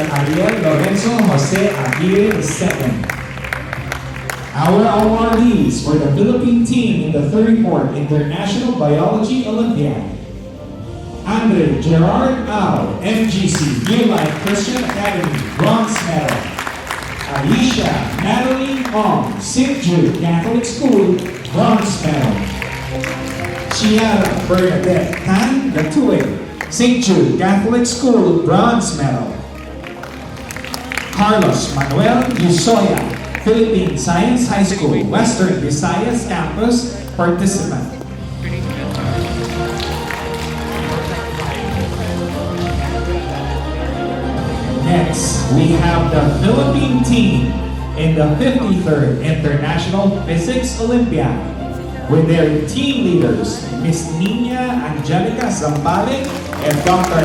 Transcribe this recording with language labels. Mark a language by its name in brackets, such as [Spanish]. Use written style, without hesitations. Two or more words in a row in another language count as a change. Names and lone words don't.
[English] Ariel Lorenzo Jose Aguirre II. Our awardees for the Philippine team in the 34th International Biology Olympiad: Andre Gerard Au, MGC New Life Christian Academy, bronze medal. Alicia Madeline Ong, St. Jude Catholic School, bronze medal. Chiara Bernadette Tan Gatue, St. Jude Catholic School, bronze medal. Carlos Manuel Yusoya, Philippine Science High School, Western Visayas Campus, participant. Next, we have the Philippine team in the 53rd International Physics Olympiad with their team leaders, Miss Nina Angelica Zambale and Dr.